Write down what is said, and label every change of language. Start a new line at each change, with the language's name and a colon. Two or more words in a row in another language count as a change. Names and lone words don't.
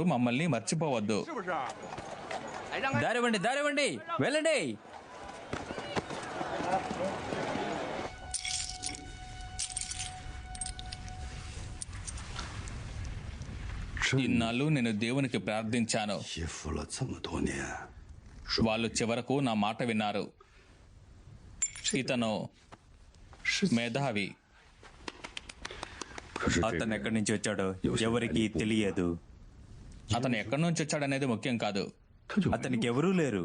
Telugu: మమ్మల్ని మర్చిపోవద్దు. దారివ్వండి, దారివ్వండి, వెళ్ళండి. ఇన్నాళ్ళు నేను దేవునికి ప్రార్థించాను.
Chinese: 欺负了这么多年，
Telugu: వాళ్ళు చివరకు నా మాట విన్నారు. ఇతను మేధావి.
Chinese: 可是这
Telugu: అతను
Chinese: 个
Telugu: ఎక్కడి నుంచి వచ్చాడో ఎవరికీ తెలియదు. అతను ఎక్కడి నుంచి వచ్చాడనేది ముఖ్యం కాదు.
Chinese: 他就
Telugu: అతనికి ఎవరూ లేరు.